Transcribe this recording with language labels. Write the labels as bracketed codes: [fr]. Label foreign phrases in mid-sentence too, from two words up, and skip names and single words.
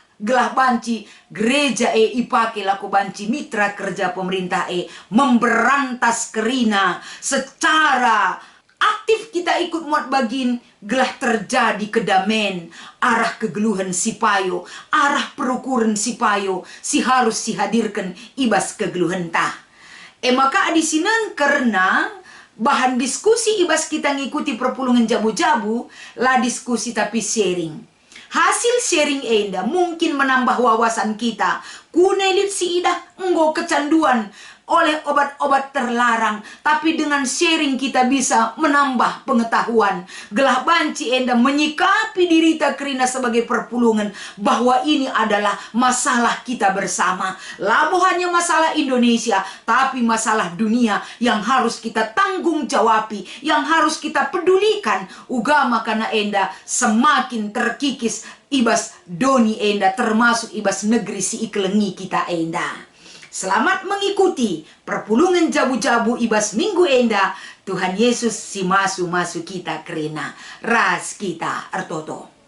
[btx] Gelah banci gereja ipake laku banci [id] mitra kerja pemerintah memberantas [btx] kerina secara aktif kita ikut muat bagin gelah terjadi kedamen arah kegeluhan si payo, arah perukuran si payo, si harus si hadirkan ibas kegeluhan tah. Maka adisinan karena [id] bahan diskusi [btx] ibas kita ngikuti perpulungan jabu-jabu lah diskusi tapi sharing. [id] Hasil sharing enda mungkin menambah wawasan kita. [btx] Kunelit si idah enggo kecanduan oleh obat-obat terlarang. [id] Tapi dengan sharing kita bisa menambah pengetahuan. [btx] Gelah banci enda menyikapi diri ta kerina sebagai perpulungan. [id] Bahwa ini adalah masalah kita bersama. [btx] Labo hanya [id] masalah Indonesia. Tapi masalah dunia yang harus kita tanggung jawabi. Yang harus kita pedulikan. [btx] Ugama karena enda [id] semakin terkikis [btx] ibas doni enda termasuk ibas negeri si iklengi kita enda. [id] Selamat mengikuti [btx] perpulungan jabu-jabu ibas minggu enda. Tuhan Yesus si masu-masu kita kerina ras kita ertoto.